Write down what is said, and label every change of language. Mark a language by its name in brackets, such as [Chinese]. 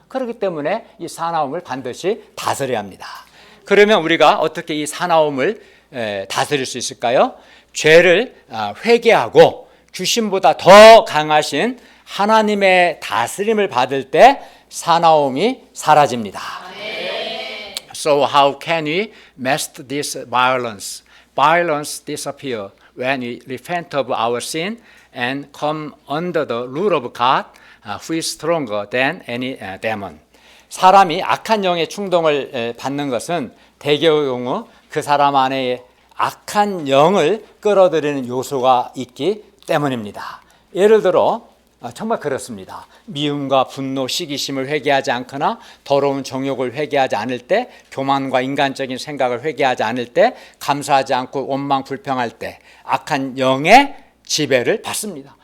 [Korean] 그렇기 때문에 이 사나움을 반드시 다스려야 합니다. 그러면 우리가 어떻게 이 사나움을 다스릴 수 있을까요? 죄를 회개하고 귀신보다 더 강하신 하나님의 다스림을 받을 때 사나움이 사라집니다. [English] So how can we master this violence? Violence disappear when we repent of our sin and come under the rule of God, who is stronger than any demon. [Korean] 사람이 악한 영의 충동을 받는 것은 대개의 그 사람 안에 악한 영을 끌어들이는 요소가 있기 때문입니다. 예를 들어 정말 그렇습니다. 미움과 분노, 시기심을 회개하지 않거나 더러운 정욕을 회개하지 않을 때, 교만과 인간적인 생각을 회개하지 않을 때, 감사하지 않고 원망 불평할 때 악한 영의 지배를 받습니다.